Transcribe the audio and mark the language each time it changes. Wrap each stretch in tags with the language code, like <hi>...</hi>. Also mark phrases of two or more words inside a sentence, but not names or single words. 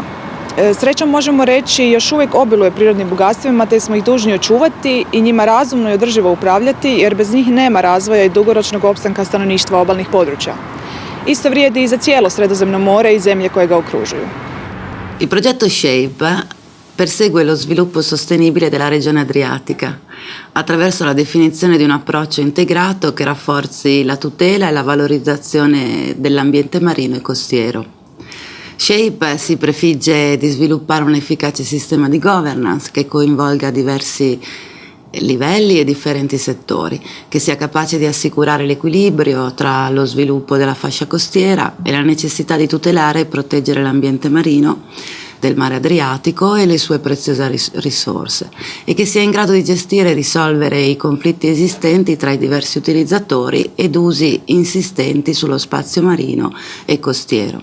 <hr>Srećom možemo reći još uvijek obiluje prirodnim bogatstvima, te smo ih dužni očuvati i njima razumno i održivo upravljati, jer bez njih nema razvoja i dugoročnog opstanka stanovništva obalnih područja. Isto vrijedi i za cijelo Sredozemno more i zemlje koje ga okružuju.</hr> <it>Il progetto SHAPE persegue lo sviluppo sostenibile della regione adriatica attraverso la definizione di un approccio integrato che rafforzi la tutela e la valorizzazione dell'ambiente marino e costiero. SHAPE si prefigge di sviluppare un efficace sistema di governance che coinvolga diversi livelli e differenti settori, che sia capace di assicurare l'equilibrio tra lo sviluppo della fascia costiera e la necessità di tutelare e proteggere l'ambiente marino del mare Adriatico e le sue preziose risorse, e che sia in grado di gestire e risolvere i conflitti esistenti tra i diversi utilizzatori ed usi insistenti sullo spazio marino e costiero.</it>